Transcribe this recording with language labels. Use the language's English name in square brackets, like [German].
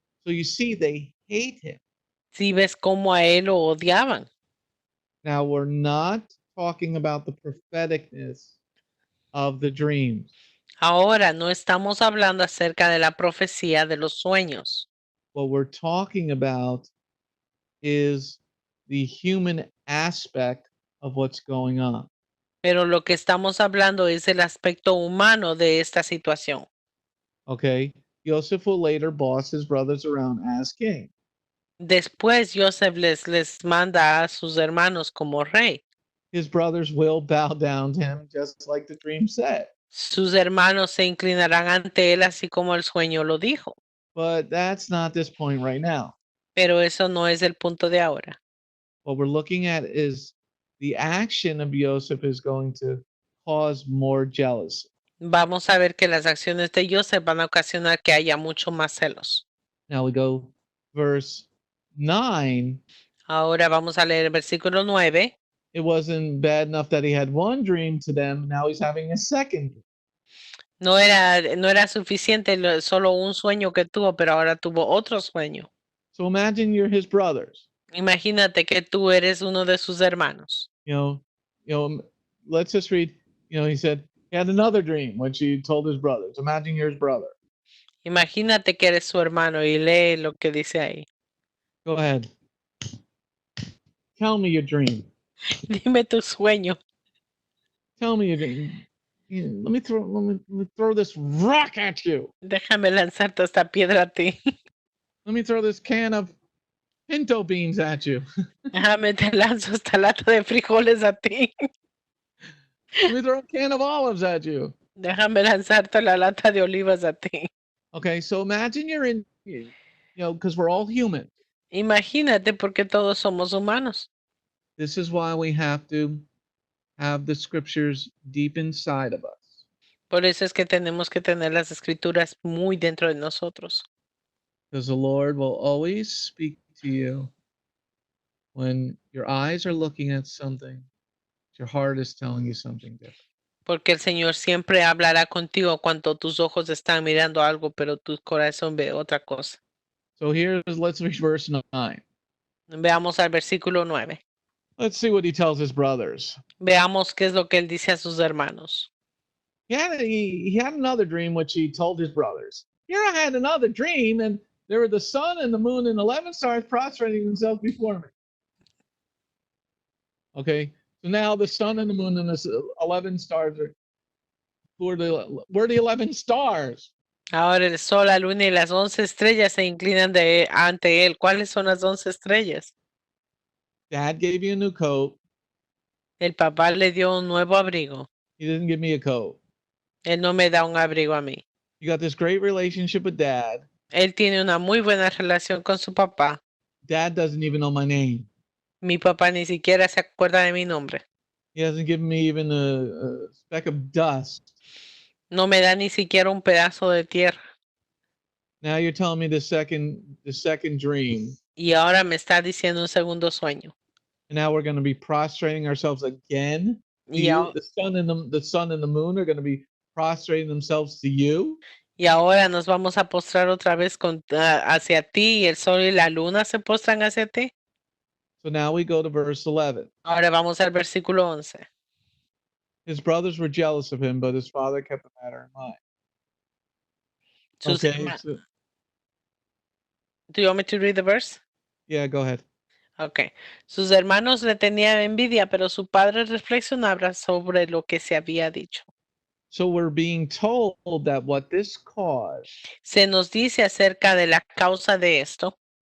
[English] So you see, they hate him. [Spanish] Si ves cómo a él lo odiaban. [English] Now, we're not talking about the propheticness of the dreams. [Spanish] Ahora no estamos hablando acerca de la profecía de los sueños. [English] What we're talking about is the human aspect of what's going on. [Spanish] Pero lo que estamos hablando es el aspecto humano de esta situación. [English] Okay, Yosef will later boss his brothers around as king. [Spanish] Después Joseph les manda a sus hermanos como rey. [English] His brothers will bow down to him just like the dream said. [Spanish] Sus hermanos se inclinarán ante él así como el sueño lo dijo. [English] But that's not this point right now. [Spanish] Pero eso no es el punto de ahora. [English] What we're looking at is the action of Yosef is going to cause more jealousy. [Spanish] Vamos a ver que las acciones de Joseph van a ocasionar que haya mucho más celos. [English] Now we go verse 9. [Spanish] Ahora vamos a leer el versículo 9. [English] It wasn't bad enough that he had one dream to them. Now he's having a second. [Spanish] No era suficiente solo un sueño que tuvo, pero ahora tuvo otro sueño. [English] So imagine you're his brothers. [Spanish] Imagínate que tú eres uno de sus hermanos. [English] You know, let's just read. he said he had another dream, which he told his brothers. Imagine you're his brother. [Spanish] Imagínate que eres su hermano y lee lo que dice ahí. [English] Go ahead. Tell me your dream. [Spanish] Dime tu sueño. [English] Tell me your dream. Let me throw this rock at you. [Spanish] Déjame lanzarte esta piedra a ti. [English] Let me throw this can of pinto beans at you. [Spanish] Déjame te lanzo esta lata de frijoles a ti. [English] Let me throw a can of olives at you. [Spanish] Déjame lanzarte la lata de olivas a ti. [English] Okay, so imagine you're in, because we're all human. [Spanish] Imagínate porque todos somos humanos. [English] This is why we have to have the scriptures deep inside of us. [Spanish] Por eso es que tenemos que tener las escrituras muy dentro de nosotros. [English] Because the Lord will always speak to you when your eyes are looking at something, your heart is telling you something different. [Spanish] Porque el Señor siempre hablará contigo cuando tus ojos están mirando algo, pero tu corazón ve otra cosa. [English] So let's read verse 9. [Spanish] Veamos al versículo 9. [English] Let's see what he tells his brothers. [Spanish] Veamos qué es lo que él dice a sus hermanos. [English] He had another dream which he told his brothers. Here I had another dream, and there were the sun and the moon and 11 stars prostrating themselves before me. Okay, so now the sun and the moon and the 11 stars were the 11 stars? [Spanish] Ahora el sol, la luna y las 11 estrellas se inclinan ante él. ¿Cuáles son las 11 estrellas? [English] Dad gave you a new coat. [Spanish] El papá le dio un nuevo abrigo. [English] He didn't give me a coat. [Spanish] Él no me da un abrigo a mí. [English] You got this great relationship with Dad. [Spanish] Él tiene una muy buena relación con su papá. [English] Dad doesn't even know my name. [Spanish] Mi papá ni siquiera se acuerda de mi nombre. [English] He hasn't given me even a speck of dust. [Spanish] No me da ni siquiera un pedazo de tierra. [English] Now you're telling me the second dream. [Spanish] Y ahora me está diciendo un segundo sueño. [English] And now we're going to be prostrating ourselves again to [Spanish] Y, [English] you. The sun and the moon are going to be prostrating themselves to you. [Spanish] y ahora nos vamos a postrar otra vez hacia ti, y el sol y la luna se postran hacia ti. [English] So now we go to verse 11. [Spanish] Ahora vamos al versículo 11. [English] His brothers were jealous of him, but his father kept the matter in mind. Do you want me to read the verse? Yeah, go ahead. Okay. [Spanish] Sus hermanos le tenían envidia, pero su padre reflexionaba sobre lo que se había dicho. [English] So we're being told that what this caused [Spanish] Se nos dice acerca de la causa de esto